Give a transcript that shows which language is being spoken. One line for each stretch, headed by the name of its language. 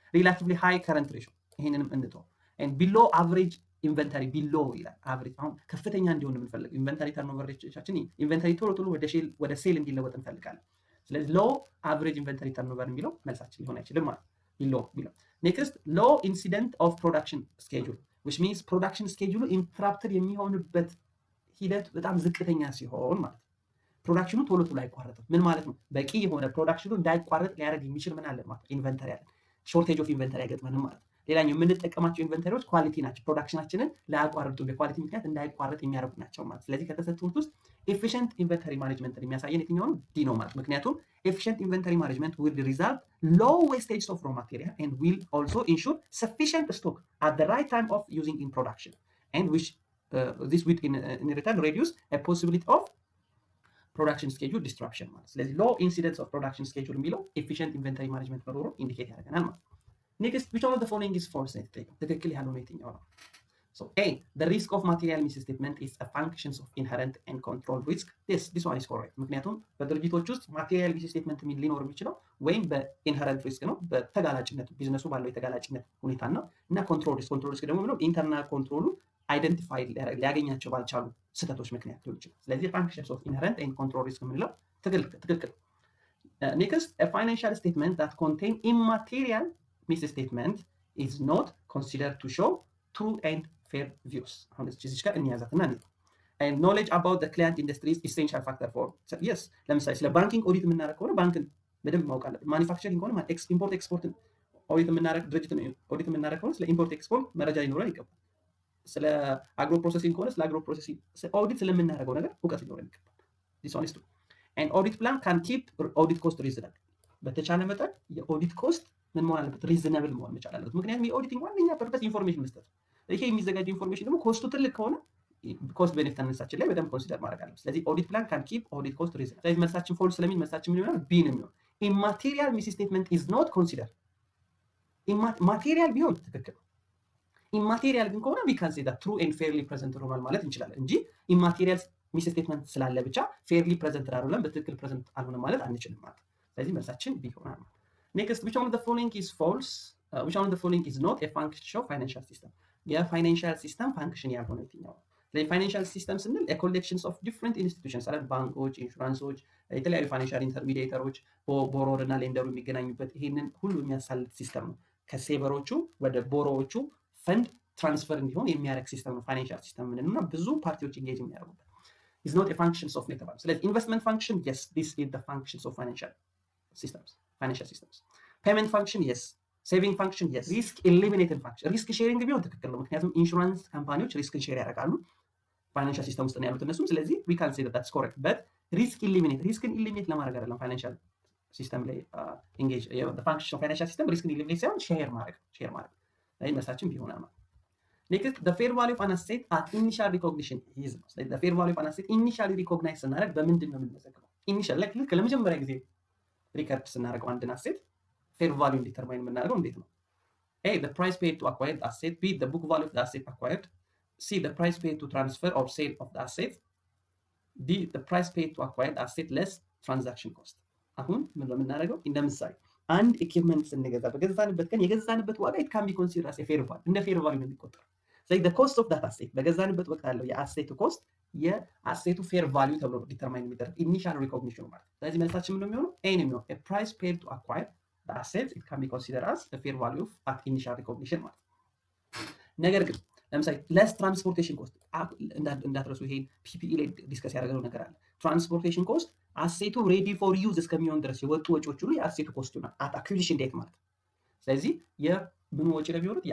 English: relatively high current ratio
Amharic: ይሄንንም እንተው።
English: and below average inventory below
Amharic: ይላል። አቨሬጅ አሁን ከፍተኛ እንዲሆን የምንፈልገው ኢንቨንተሪ ተርኖቨር ሬሾቻችን ኢንቨንተሪ ቶሎ ወደ ሴል እንዲለወጥ እንፈልጋለን። ስለዚህ ሎው አቨሬጅ ኢንቨንተሪ ተርኖቨር የሚለው መልሳችን ሊሆን አይችልም ማለት ነው። ቢሎ ኔክስት ሎው ኢንሲደንት ኦፍ ፕሮዳክሽን ስኬጁል
English: which means
Amharic: ፕሮዳክሽን ስኬጁሉ ኢንተራፕትድ የሚሆንበት ሂደት በጣም ዝቅተኛ ሲሆን ማለት ነው። ፕሮዳክሽኑ ቶሎ አይቋረጥም። ምን ማለት ነው? በቂ የሆነ ፕሮዳክሽኑ እንዳይቋረጥ ሊያደርግ የሚችል ምን አለን ማለት ነው? ኢንቨንተሪ አለን። ሾርቴጅ ኦፍ ኢንቨንተሪ አይገጥመንም ማለት ነው። ሌላኛው የምንጠቀማቸው ኢንቨንተሪዎች ኳሊቲ ናቸው። ፕሮዳክሽናችንን ላያቋርጡ በኳሊቲ ምክንያት እንዳይቋረጥ የሚያደርጉ ናቸው ማለት። ስለዚህ ከተሰጡት ውስጥ ኤፊሽንት ኢንቨንተሪ ማኔጅመንትን የሚያሳየን የትኛው ነው? ዲ ነው ማለት። ምክንያቱም ኤፊሽንት ኢንቨንተሪ ማኔጅመንት
English: will result low wastage of raw material and will also ensure sufficient stock at the right time of using in production and which this will in return reduce a possibility of production schedule disruption
Amharic: ማለት። ስለዚህ
English: low incidence of production schedule
Amharic: የሚለው
English: efficient inventory management
Amharic: መኖሩ ኢንዲኬት ያደርገናል ማለት።
English: next which one of the following is false?
Amharic: ትክክል ያልሆነ የትኛው ነው?
English: so A the risk of material misstatement is a function of inherent and controlled risk. this one is correct.
Amharic: ምክንያቱም በድርጅቶች ውስጥ ማቴሪያል ሚስስቴትመንት ሊኖር የሚችለው ወይም በኢንሄረንት ሪስክ ነው፣ በተጋላጭነት ቢዝነሱ ባለው የተጋላጭነት ሁኔታ ነው። እና ኮንትሮል ሪስክ ደግሞ ምንድነው? ኢንተርናል ኮንትሮሉ አይደንቲፋይ ሊያገኛቸው ባልቻሉ ስህተቶች ምክንያት ሊሆን ይችላል።
English: ስለዚህ functions of inherent and control risk የምንለው ትክክል። next a financial statement that contain immaterial misstatement is not considered to show true and fair views.
Amharic: አሁን እዚህ ጋር እንያዛትና ነው
English: and knowledge about the client industry is essential factor for yes
Amharic: ለምሳሌ ስለ ባንኪንግ ኦዲት የምናደርግ ከሆነ ባንክን በደንብ ማወቅ አለብን። ማኒፋክቸሪንግ ከሆነ ኢምፖርት ኤክስፖርት ኦዲት የምናደርግ ድርጅት ነው ኦዲት የምናደርግ ከሆነ ስለ ኢምፖርት ኤክስፖርት መረጃ ሊኖረን ይገባል። ስለ አግሮ ፕሮሰሲንግ ከሆነ ስለ አግሮ ፕሮሰሲንግ ኦዲት ስለምናደርገው ነገር እውቀት ሊኖረን ይገባል።
English: this honest and audit plan can keep audit cost reasonable።
Amharic: በተቻለ መጠን የኦዲት ኮስት ምን መሆን አለበት? ሪዝነብል መሆን መቻል አለበት። ምክንያቱም የኦዲቲንግ ዋነኛ ፐርፐስ ኢንፎርሜሽን መስጠት ነው። ይሄ የሚዘጋጅ ኢንፎርሜሽን ደግሞ ኮስቱ ትልቅ ከሆነ ኮስት ቤኔፊት አናሊሲሳችን ላይ በደንብ ኮንሲደር ማድረግ አለበት። ስለዚህ ኦዲት ፕላን ካን ኪፕ ኦዲት ኮስት ሪዝን። ስለዚህ መልሳችን ፎልስ ስለሚል መልሳችን ምን ይሆናል? ቢ ነው የሚሆነው። ኢማቴሪያል ሚስስቴትመንት ኢዝ ኖት ኮንሲደር። ማቴሪያል ቢሆን ትክክል ነው። ኢማቴሪያል ግን ከሆነ ዊ ካን ሴ ዳት ትሩ ኤንድ ፌርሊ ፕሬዘንት ሆኗል ማለት እንችላለን እንጂ ኢማቴሪያል ሚስስቴትመንት ስላለ ብቻ ፌርሊ ፕሬዘንት አልሆነም በትክክል ፕሬዘንት አልሆነም ማለት አንችልም ማለት። ስለዚህ መልሳችን ቢ ይሆናል ማለት። ኔክስት
English: which one of the following is false? Which one of the following is not a function of financial system?
Amharic: የፋይናንሻል ሲስተም ፋንክሽን ያልሆነ የትኛው? ስለዚህ ፋይናንሻል ሲስተም ስንል
English: collections of different institutions
Amharic: አለ፣ ባንኮች፣ ኢንሹራንሶች፣ የተለያዩ ፋይናንሻል ኢንተርሚዲየተሮች ቦሮወር እና ሌንደሩ የሚገናኙበት ይሄንን ሁሉ የሚያሳልጥ ሲስተም ነው። ከሴቨሮቹ ወደ ቦሮዎቹ ፈንድ ትራንስፈር እንዲሆን የሚያደርግ ሲስተም ነው ፋይናንሻል ሲስተም ምንድነው? እና ብዙ ፓርቲዎች ኢንጌጅ የሚያደርጉበት
English: is not a functions of የተባለው። ስለዚህ ኢንቨስትመንት ፋንክሽን yes, this is the functions of financial systems. Payment function yes, saving function yes, risk eliminated function risk sharing ቢሆን ትክክል ነው።
Amharic: ምክንያቱም ኢንሹራንስ ካምፓኒዎች ሪስክን ሼር ያደርጋሉ ፋይናንሻል ሲስተም ውስጥ ነው ያሉት እነሱም።
English: ስለዚህ we can say that that's correct, but risk eliminate ለማድረግ አይደለም ፋይናንሻል ሲስተም ላይ engage the function of financial system risk eliminate ሳይሆን ሼር ማድረግ ላይ መልሳችን ቢሆን ማለት። Next, the fair value of an asset at initial recognition is the fair value of an asset initially recognized ስናደርግ በምንድን ነው የምንመዘግበው?
Amharic: ኢኒሻል ላይ ልክ ለመጀመሪያ ጊዜ ሪከርድ ስናደርገው አንድን አሴት ፌር ቫልዩ ዲተርማይን የምናደርገው እንዴት ነው?
English: A, the price paid to acquire the asset. B, the book value of the asset acquired. C, the price paid to transfer or sale of the asset. D, the price paid to acquire the asset less transaction cost.
Amharic: አሁን ምን ነው የምናደርገው? እንደምሳሌ አንድ ኢኩዊፕመንት ስንገዛ በገዛንበት ቀን የገዛንበት ዋጋ
English: it can be considered as a fair value
Amharic: እንደ ፌር ቫልዩ ነው የሚቆጠረው። ስለዚህ
English: the cost of that asset
Amharic: በገዛንበት ወቅት ያለው የአሴቱ ኮስት የአሴቱ ፌር ቫልዩ ተብሎ ዲተርማይን የሚደረግ ኢኒሻል ሪኮግኒሽን ማለት። ስለዚህ መልሳችን ምን ነው የሚሆነው? ኤ ነው የሚሆነው።
English: a price paid to acquire the asset it can be considered as the fair value of at initial recognition
Amharic: ማለት። ነገር ግን ለምሳሌ less transportation cost እንዳትረሱ ይሄን ፒፒኢ ላይ ዲስከስ ያደረገው ነገር አለ። ትራንስፖርቴሽን ኮስት አሴቱ ሬዲ ፎር ዩዝ እስከሚሆን ድረስ የወጡ ወጪዎች ሁሉ የአሴቱ ኮስት ነው
English: at acquisition date
Amharic: ማለት። ስለዚህ ምን ወጪ ነው የሚሆኑት?